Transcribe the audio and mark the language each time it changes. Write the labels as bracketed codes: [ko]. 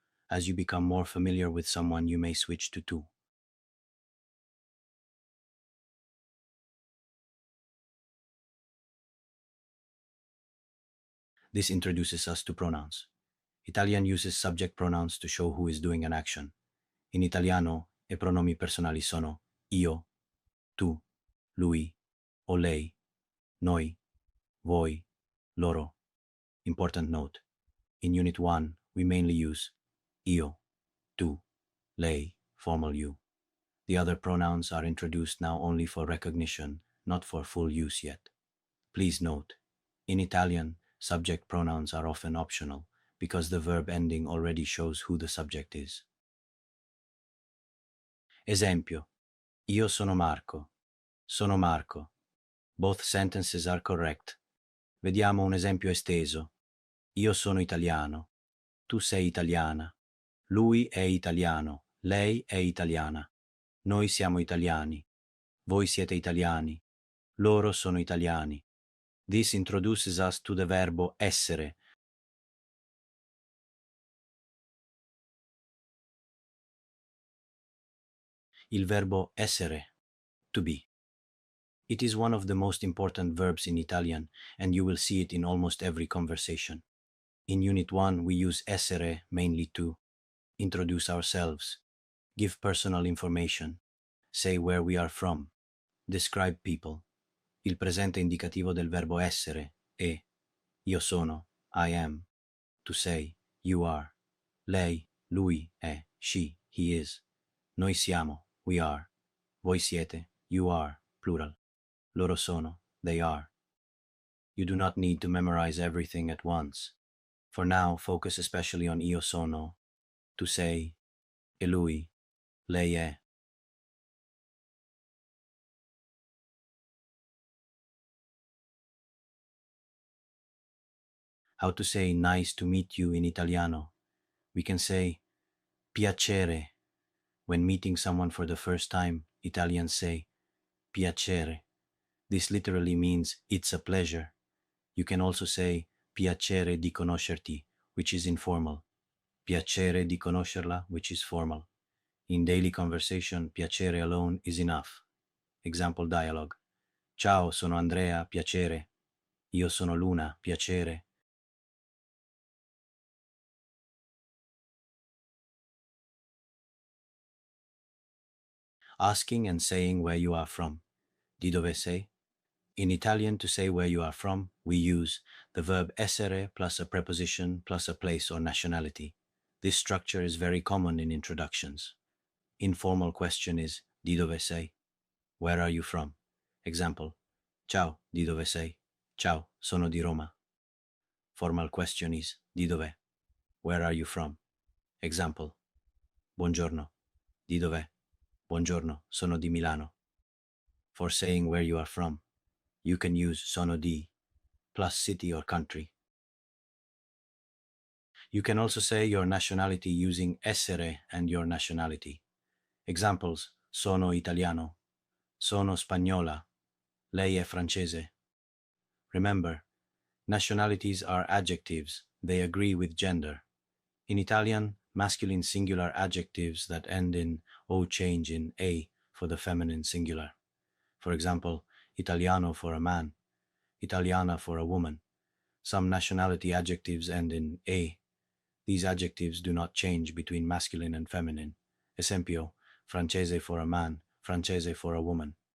[en] As you become more familiar with someone, you may switch to tu. This introduces us to pronouns. Italian uses subject pronouns to show who is doing an action. [it] In Italiano, i pronomi personali sono io, tu, lui, o lei, noi, voi, loro. [en] Important note. In Unit 1, we mainly use io, tu, lei, formal you. The other pronouns are introduced now only for recognition, not for full use yet. Please note, in Italian, subject pronouns are often optional because the verb ending already shows who the subject is. [it] Esempio, io sono Marco. Sono Marco. [en] Both sentences are correct. [it] Vediamo un esempio esteso. Io sono italiano. Tu sei italiana. Lui è italiano. Lei è italiana. Noi siamo italiani. Voi siete italiani. Loro sono italiani. [en] This introduces us to the verbo essere. [it] Il verbo essere, [en] to be. It is one of the most important verbs in Italian, and you will see it in almost every conversation. In Unit 1, we use essere mainly to introduce ourselves, give personal information, say where we are from, describe people. [it] Il presente indicativo del verbo essere è io sono, [en] I am, [it] to say, you are, lei, lui è, [en] she, he is, [it] noi siamo, [en] we are, [it] voi siete, [en] you are, plural, [it] loro sono, [en] they are. You do not need to memorize everything at once. For now, focus especially on [it] io sono, [en] to say, [it] e lui, lei è. [en] How to say nice to meet you in Italiano. We can say piacere. When meeting someone for the first time, Italians say piacere. This literally means it's a pleasure. You can also say [it] piacere di conoscerti, [en] which is informal. [it] Piacere di conoscerla, [en] which is formal. In daily conversation, piacere alone is enough. Example dialogue. [it] Ciao, sono Andrea, piacere. Io sono Luna, piacere. [en] Asking and saying where you are from. [it] Di dove sei? [en] In Italian, to say where you are from, we use the verb essere plus a preposition plus a place or nationality. This structure is very common in introductions. Informal question is [it] di dove sei? [en] Where are you from? [it] Example, ciao, di dove sei? Ciao, sono di Roma. [en] Formal question is [it] di dove? [en] Where are you from? [it] Example, buongiorno, di dove? Buongiorno, sono di Milano. [en] For saying where you are from, you can use sono di plus city or country. You can also say your nationality using essere and your nationality. [it] Examples, sono italiano, sono spagnola, lei è francese. [en] Remember, nationalities are adjectives, they agree with gender. In Italian, masculine singular adjectives that end in o change in a for the feminine singular. For example, italiano for a man, italiana for a woman. Some nationality adjectives end in a. These adjectives do not change between masculine and feminine. Esempio, francese for a man, francese for a woman.